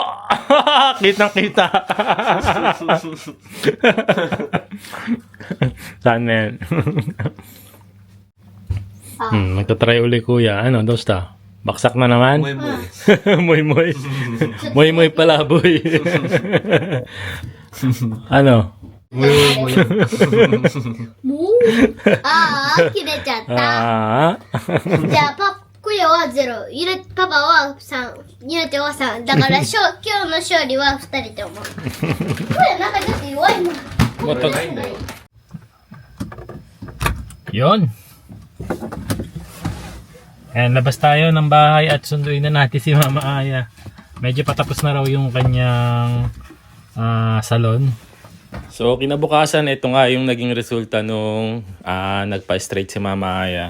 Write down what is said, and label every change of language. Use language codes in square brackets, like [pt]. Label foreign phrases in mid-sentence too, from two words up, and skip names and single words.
[tl] Kitang-kita. Saan yan? Nagtatry uli kuya. Ano, dosta? Baksak na naman? Muy-muy. Moy-moy. Moy-moy palaboy. Ano? [ja] もうああ、切れちゃった。 Ah. じゃあ、クヤは0。パパは3。ゆうては3。だから、今日の勝利は2人と思う。クヤなんかちょっと弱いな。 [tl] Yun. Ayan, labas tayo ng bahay at sunduin na natin si Mama Aya. Medyo patapos na raw yung kanyang salon. So, kinabukasan, ito nga yung naging resulta nung nagpa-straight si Mama Aya.